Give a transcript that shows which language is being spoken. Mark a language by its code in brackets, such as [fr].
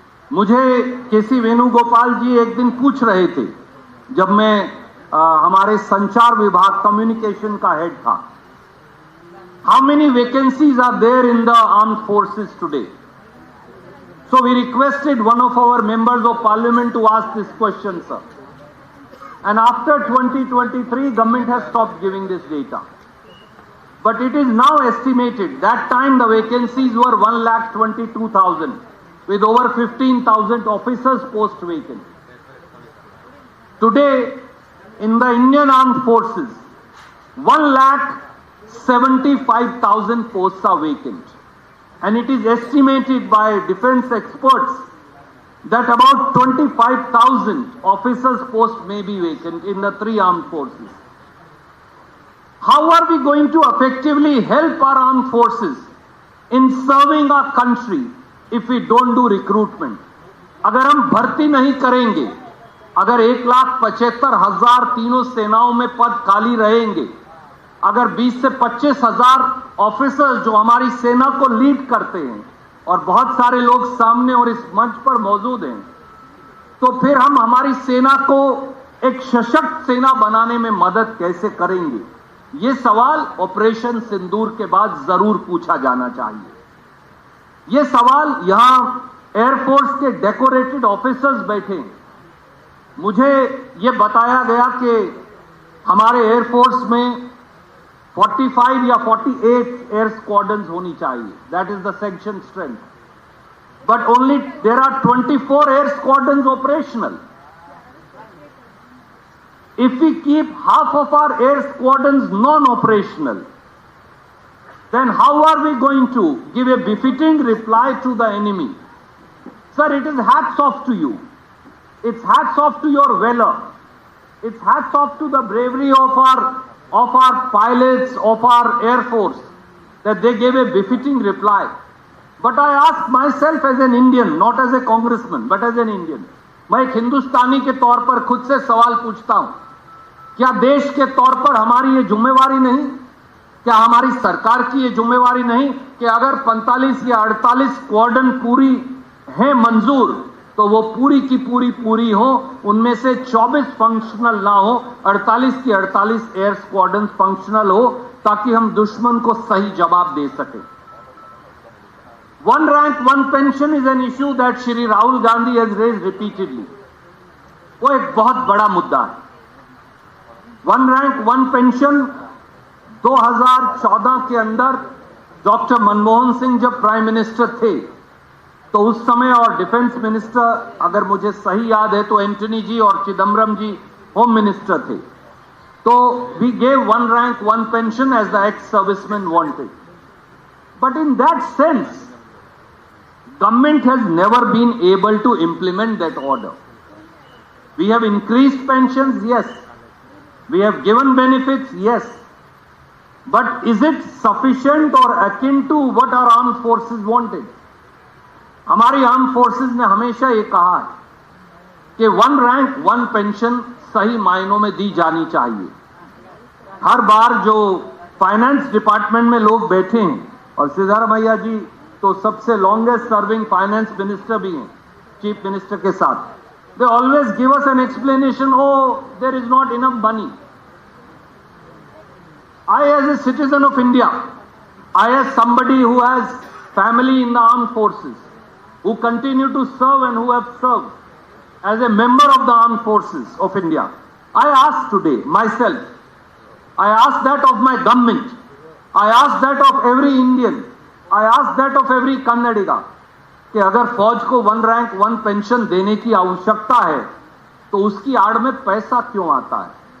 [hi] मुझे केसी वेणुगोपाल जी एक दिन पूछ रहे थे, जब मैं हमारे संचार विभाग कम्युनिकेशन का हेड था, [en] How many vacancies are there in the armed forces today? So we requested one of our members of parliament to ask this question, sir. And after 2023, government has stopped giving this data. But it is now estimated, that time the vacancies were 1,22,000 with over 15,000 officers post vacant. Today, in the Indian Armed Forces, 1,75,000 posts are vacant. And it is estimated by defense experts that about 25,000 officers posts may be vacant in the three armed forces. How are we going to effectively help our armed forces in serving our country if we don't do recruitment? [hi] अगर हम भर्ती नहीं करेंगे, अगर 1,75,000 तीनों सेनाओं में पद खाली रहेंगे, अगर 20 से 25,000 ऑफिसर्स जो हमारी सेना को लीड करते हैं, और बहुत सारे लोग सामने और इस मंच पर मौजूद हैं, तो फिर हम हमारी सेना को एक सशक्त सेना बनाने में मदद कैसे करेंगे? ये सवाल ऑपरेशन सिंदूर के बाद जरूर पूछा जाना चाहिए। ये सवाल यहां एयरफोर्स के डेकोरेटेड ऑफिसर्स बैठे हैं। मुझे ये बताया गया कि हमारे एयरफोर्स में 45 या 48 एयर स्क्वाड्रन्स होनी चाहिए, [en] That is the sanction strength, but only there are 24 air squadrons operational. If we keep half of our air squadrons non-operational, then how are we going to give a befitting reply to the enemy? Sir, it is hats off to you. It's hats off to your valor. It's hats off to the bravery of our pilots, of our air force, that they gave a befitting reply. But I ask myself as an Indian, not as a congressman, but as an Indian. [hi] मैं एक हिंदुस्तानी के तौर पर खुद से सवाल पूछता हूं, क्या देश के तौर पर हमारी ये जिम्मेवारी नहीं, क्या हमारी सरकार की ये जिम्मेवारी नहीं कि अगर 45 या 48 स्क्वाड्रन पूरी है मंजूर, तो वो पूरी की पूरी हो, उनमें से 24 फंक्शनल ना हो, 48 की 48 एयर स्क्वाड्रन फंक्शनल हो, ताकि हम दुश्मन को सही जवाब दे सके. [en] One rank, one pension is an issue that Shri Rahul Gandhi has raised repeatedly. [hi] वो एक बहुत बड़ा मुद्दा है. वन रैंक वन पेंशन 2014 के अंदर डॉक्टर मनमोहन सिंह जब प्राइम मिनिस्टर थे, तो उस समय और डिफेंस मिनिस्टर, अगर मुझे सही याद है तो एंटनी जी और चिदम्बरम जी होम मिनिस्टर थे, तो [en] We gave one rank one pension as the ex serviceman wanted. But in that sense government has never been able to implement that order. We have increased pensions, yes. We have given benefits, yes. But is it sufficient or akin to what our armed forces wanted? [hi] हमारी armed forces ने हमेशा ये कहा है कि one rank one pension सही मायनों में दी जानी चाहिए. हर बार जो फाइनेंस डिपार्टमेंट में लोग बैठे हैं, और सिद्धारमैया जी तो सबसे लॉन्गेस्ट सर्विंग फाइनेंस मिनिस्टर भी हैं चीफ मिनिस्टर के साथ, [en] They always give us an explanation, oh there is not enough money. I as a citizen of India, I as somebody who has family in the armed forces, who continue to serve and who have served as a member of the armed forces of India, I ask today myself, I ask that of my government, I ask that of every Indian, I ask that of every Kannadiga, [hi] कि अगर फौज को one rank one pension देने की आवश्यकता है, तो उसकी आड़ में पैसा क्यों आता है?